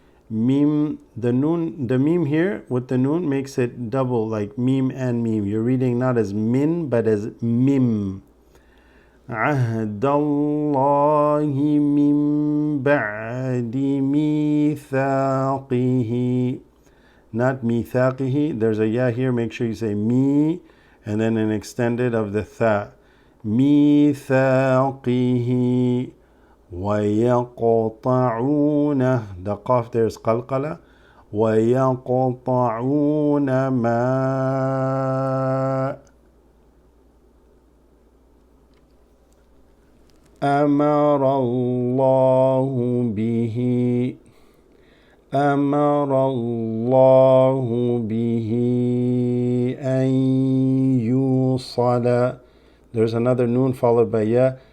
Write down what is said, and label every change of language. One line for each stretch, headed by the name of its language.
English: Meme, the meme here with the noon makes it double, like meme and meme. You're reading not as min but as mim.
Arabic: عهد الله من بعد ميثاقه,
English: not
Arabic: ميثاقه.
English: There's a ya here, make sure you say mi and then an extended of the tha.
Arabic: ميثاقه ويقطعون,
English: the qaf there is qalqala.
Arabic: ويقطعون ما أمر الله به أن يوصل.
English: There's another noon followed by ya.